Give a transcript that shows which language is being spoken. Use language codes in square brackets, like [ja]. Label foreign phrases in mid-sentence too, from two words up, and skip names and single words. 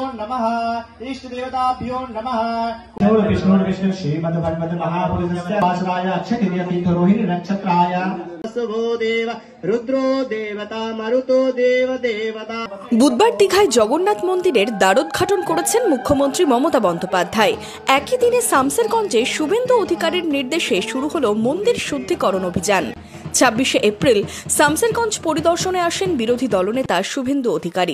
[sa] नमः इष्टदेवताभ्यो नमः विष्णु श्रीमद्भगवद् महापुरुषस्य वासराय अक्षतिथि नक्षत्राय शुभो देव रुद्रो देवता मरुतो देव देवता। [bn] বুধবার দীঘায় জগন্নাথ মন্দিরের দ্বারোদ্ঘাটন করেছেন মুখ্যমন্ত্রী মমতা বন্দ্যোপাধ্যায়। একই দিনে শামসেরগঞ্জে শুভেন্দু অধিকারীর নির্দেশে শুরু হলো মন্দির শুদ্ধিকরণ অভিযান। 26শে এপ্রিল শামসেরগঞ্জ পরিদর্শনে আসেন বিরোধী দলনেতা শুভেন্দু অধিকারী।